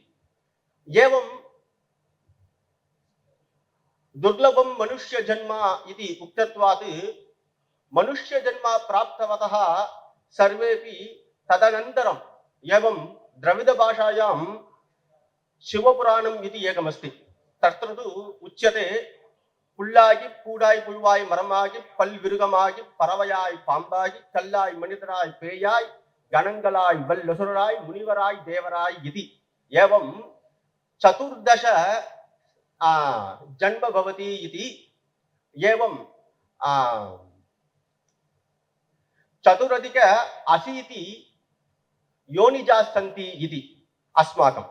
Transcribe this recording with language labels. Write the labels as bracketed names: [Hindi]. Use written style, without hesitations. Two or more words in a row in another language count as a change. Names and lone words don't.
[Sanskrit] एवं दुर्लभं मनुष्यजन्म इति उक्तत्वात् मनुष्यजन्म प्राप्तवतः सर्वेपि तदनन्तरम् एवं द्रविडभाषायां शिवपुराणम् इति एकमस्ति। तत्र तु उच्यते [Tamil] புல்லாகி பூடாய் புழுவாய் மரமாகி பல்விருகமாகி பறவையாய் பாம்பாகி கல்லாய் மனிதராய் பேயாய் கணங்களாய் வல்லசுராய் முனிவராய் தேவராய் [Sanskrit] இதி। एवं 14 जन्म भवति इति। एवं 480 योनिजाः सन्ति इति अस्माकम्।